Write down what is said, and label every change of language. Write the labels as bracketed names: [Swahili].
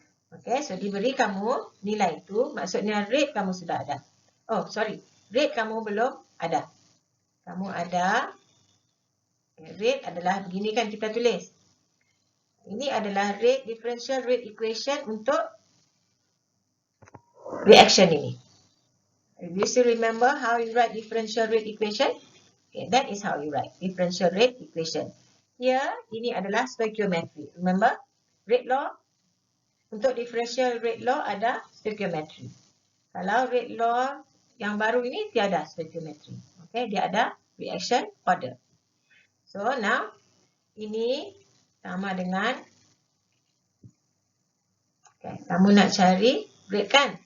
[Malay] Okay, so diberi kamu nilai itu, maksudnya rate kamu sudah ada. Oh, sorry, rate kamu belum ada. Kamu ada, rate adalah begini kan kita tulis. Ini adalah rate differential rate equation untuk reaction ini. [English] Do you still remember how you write differential rate equation? Okay, that is how you write differential rate equation. [Malay] Here, ini adalah stoichiometry. Remember, rate law, untuk differential rate law ada stoichiometry. Kalau rate law yang baru ini tiada stoichiometry. Okay, dia ada reaction order. So, now, ini sama dengan, okay, kamu nak cari rate kan?